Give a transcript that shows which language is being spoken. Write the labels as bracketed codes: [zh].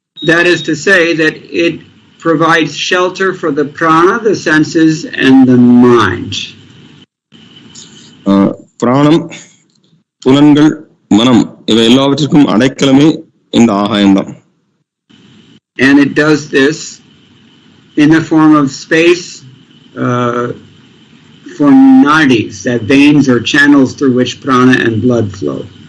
[en] That is to say that it provides shelter for the prana, the senses, and the mind. [ta] பிராணம், புலன்கள், மனம் இவை எல்லாவற்றிற்கும் அடைக்கலமே இந்த ஆகாயம்தான். [en] And it does this in the form of space for nadis, that veins or channels through which prana and blood flow.